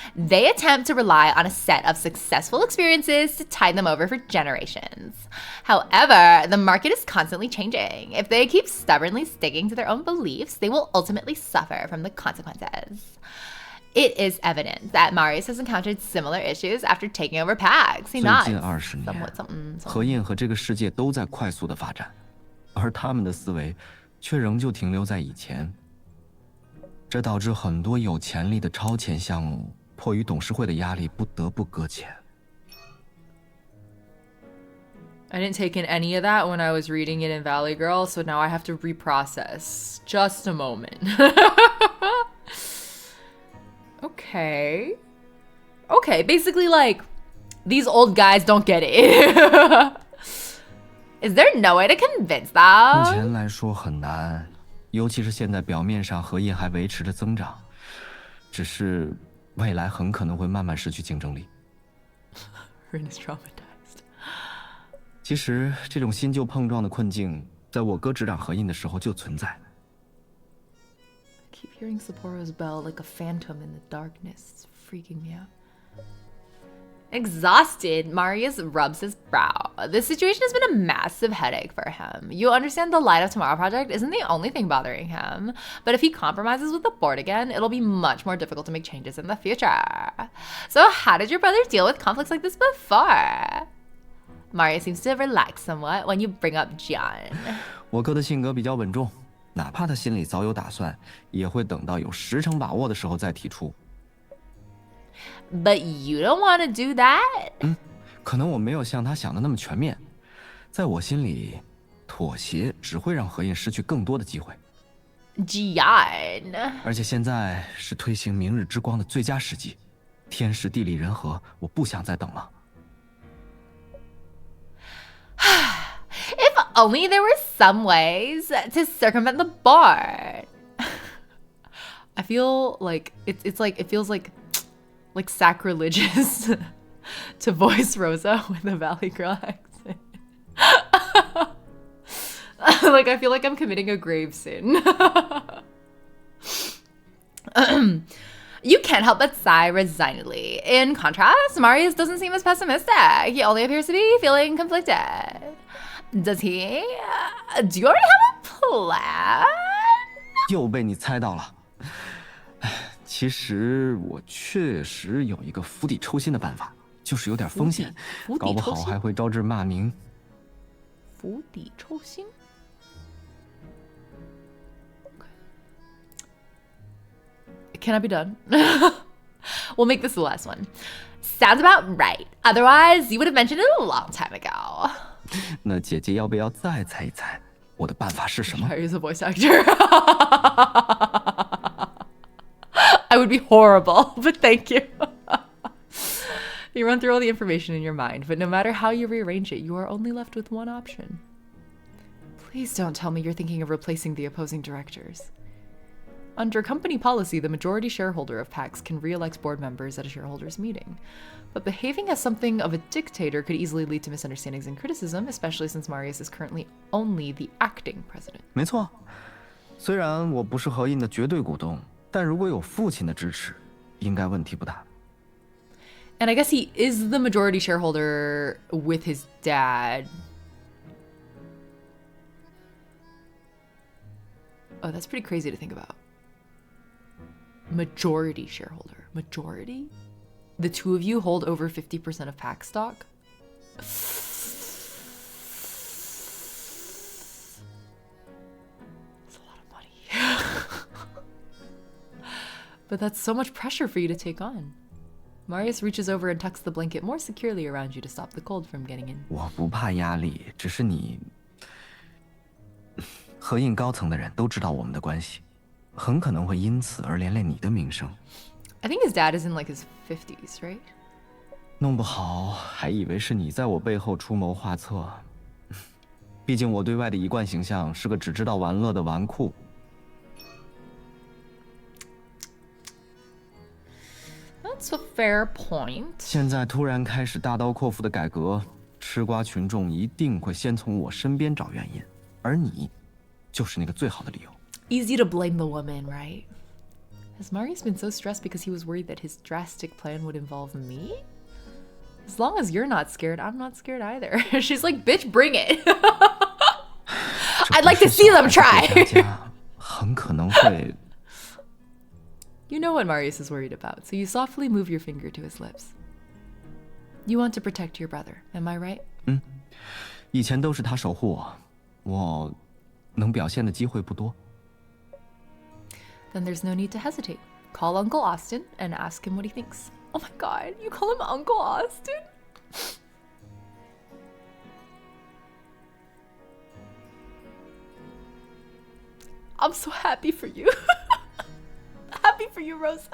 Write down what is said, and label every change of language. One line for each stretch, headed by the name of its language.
English: They attempt to rely on a set of successful experiences to tide them over for generations. However, the market is constantly changing. If they keep stubbornly sticking to their own beliefs, they will ultimately suffer from the consequences. It is evident that Marius has encountered similar issues after taking over PAX. He
Chinese: 最
English: nods.
Chinese: 近20
English: Somewhat
Chinese: 年，
English: something.
Chinese: 何印和这个世界都在快速的发展，而他们的思维却仍旧停留在以前。这导致很多有潜力的超前项目迫于董事会的压力不得不搁浅。
English: I didn't take in any of that when I was reading it in Valley Girl, so now I have to reprocess. Just a moment. Okay. Okay, basically like, these old guys don't get it. Is there no way to convince
Chinese: 目
English: them?
Chinese: 前来说很难，尤其是现在表面上何印还维持着增长，只是未来很可能会慢慢失去竞争力。
English: Rin is traumatized.
Chinese: 其实这种新旧碰撞的困境，在我哥执掌何印的时候就存在。
English: I keep hearing Sapporo's bell like a phantom in the darkness. It's freaking me out. Exhausted, Marius rubs his brow. This situation has been a massive headache for him. You understand the Light of Tomorrow project isn't the only thing bothering him, but if he compromises with the board again, it'll be much more difficult to make changes in the future. So how did your brother deal with conflicts like this before? Marius seems to relax somewhat when you bring up Jian.
Chinese: 我哥的性格比较稳重，哪怕他心里早有打算，也会等到有10成把握的时候再提出。
English: But you don't want to do that?
Chinese: 可能我没有像他想的那么全面，在我心里，妥协只会让何印失去更多的机会。
English: Jian.
Chinese: 而且现在是推行明日之光的最佳时机，天时地利人和，我不想再等了。
English: If only there were some ways to circumvent the board. I feel like it's like it feels like sacrilegious to voice Rosa with a Valley Girl accent. Like I feel like I'm committing a grave sin. You can't help but sigh resignedly. In contrast, Marius doesn't seem as pessimistic. He only appears to be feeling conflicted. Does he? Do you already have a plan?
Chinese: 又被你猜到了。其实我确实有一个釜底抽薪的办法，就是有点风险，搞不好还会招致骂名。釜底抽薪。
English: Can I be done? We'll make this the last one. Sounds about right. Otherwise, you would have mentioned it a long time ago.
Chinese: 那姐姐要不要再猜一猜，我的办法是什么？
English: Marius is a voice actor. I would be horrible, but thank you. You run through all the information in your mind, but no matter how you rearrange it, you are only left with one option. Please don't tell me you're thinking of replacing the opposing directors. Under company policy, the majority shareholder of PAX can re-elect board members at a shareholders meeting. But behaving as something of a dictator could easily lead to misunderstandings and criticism, especially since Marius is currently only the acting president.
Chinese: 没错，虽然我不是何印的绝对股东，但如果有父亲的支持，应该问题不大。
English: And I guess he is the majority shareholder with his dad. Oh, that's pretty crazy to think about. Majority shareholder. Majority? The two of you hold over 50% of PAX stock? That's a lot of money. But that's so much pressure for you to take on. Marius reaches over and tucks the blanket more securely around you to stop the cold from getting in.
Chinese: 我不怕压力，只是你，何印高层的人都知道我们的关系，很可能会因此而连累你的名声。
English: I think his dad is in like his 50s, right?
Chinese: 弄不好还以为是你在我背后出谋划策。毕竟我对外的一贯形象是个只知道玩乐的纨绔。
English: That's a fair point.
Chinese: 现在突然开始大刀阔斧的改革，吃瓜群众一定会先从我身边找原因，而你，就是那个最好的理由。
English: Easy to blame the woman, right? Has Marius been so stressed because he was worried that his drastic plan would involve me? As long as you're not scared, I'm not scared either. She's like, bitch, bring it. I'd like to see them try.
Chinese: 很可能会
English: You know what Marius is worried about, so you softly move your finger to his lips. You want to protect your brother, am I right?
Chinese: 以前都是他守护我，我能表现的机会不多。
English: Then there's no need to hesitate. Call Uncle Austin and ask him what he thinks. Oh my god, you call him Uncle Austin? I'm so happy for you. Happy for you, Rosa.